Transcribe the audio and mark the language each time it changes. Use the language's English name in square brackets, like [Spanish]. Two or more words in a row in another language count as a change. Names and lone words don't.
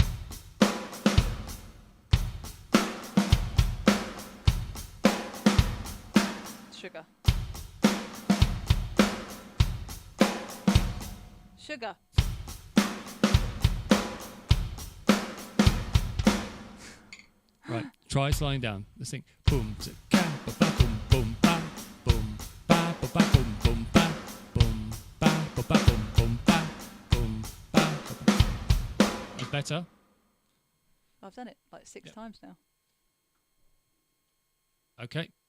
[English] Sugar. Sugar. Right. Try slowing down. Let's think. Boom, ka, ba ba boom, boom, ba, boom, ba ba ba boom, boom, ba, boom, ba ba ba boom, boom, ba, boom, ba. That's better. I've done it like 6 times now. Okay.